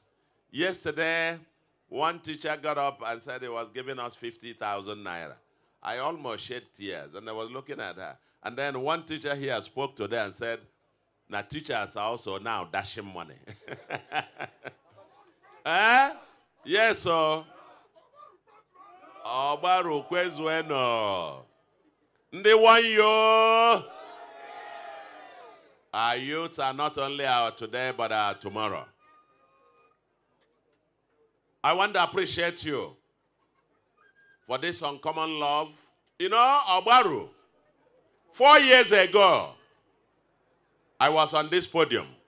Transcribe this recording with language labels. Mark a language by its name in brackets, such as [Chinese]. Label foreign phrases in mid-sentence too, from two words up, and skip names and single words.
[English] Yesterday, one teacher got up and said he was giving us 50,000 naira. I almost shed tears, and I was looking at her. And then one teacher here spoke to them and said, now teachers are also now dashing money. Yes, sir. Obaru kwezueno. Ndi wanyo. Our youths are not only our today, but our tomorrow. I want to appreciate you for this uncommon love. You know, Obaru, 4 years ago, I was on this podium.